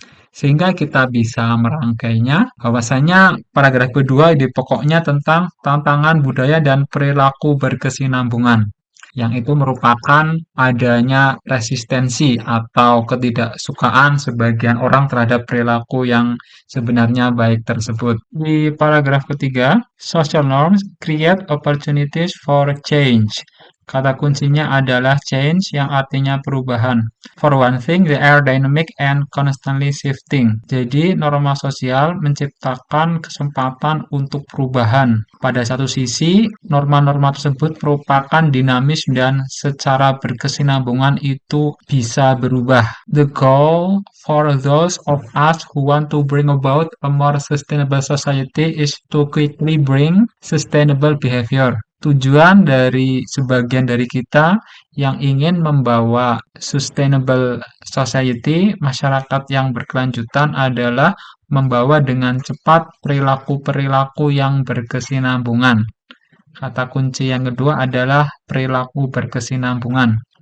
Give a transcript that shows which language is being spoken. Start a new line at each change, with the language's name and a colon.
Indonesian: Sehingga kita bisa merangkainya bahwasanya paragraf kedua ide pokoknya tentang tantangan budaya dan perilaku berkesinambungan, yang itu merupakan adanya resistensi atau ketidaksukaan sebagian orang terhadap perilaku yang sebenarnya baik tersebut. Di paragraf ketiga,
English: social norms create opportunities for change.
Indonesian: Kata kuncinya adalah change yang artinya perubahan.
English: For one thing, they are dynamic and constantly shifting.
Indonesian: Jadi, norma sosial menciptakan kesempatan untuk perubahan. Pada satu sisi, norma-norma tersebut merupakan dinamis dan secara berkesinambungan itu bisa berubah.
English: The goal for those of us who want to bring about a more sustainable society is to quickly bring sustainable behavior.
Indonesian: Tujuan dari sebagian dari kita yang ingin membawa sustainable society, masyarakat yang berkelanjutan adalah membawa dengan cepat perilaku-perilaku yang berkesinambungan. Kata kunci yang kedua adalah perilaku berkesinambungan.